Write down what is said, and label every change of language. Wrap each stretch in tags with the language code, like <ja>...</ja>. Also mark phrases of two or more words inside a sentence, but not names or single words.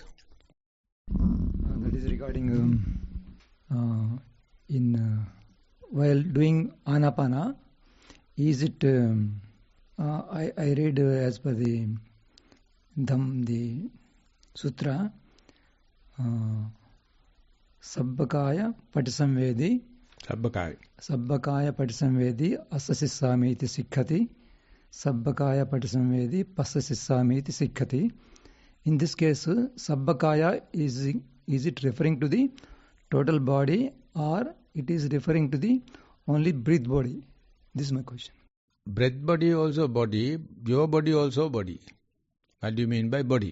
<en>That is regarding while doing Anapana, is it, I read as per the Dhamma, the Sutra,</en> <pi>Sabbakaya Patisamvedi, Sabbakaya Patisamvedi, Asasissami iti Sikkati, Sabbakaya Patisamvedi, Passasissami iti Sikkati.</pi> <en>In this case, Sabbakaya, is it referring to the total body or it is referring to the only breath body? This is my question. Breath body also body, your body also body. What do you mean by body?</en>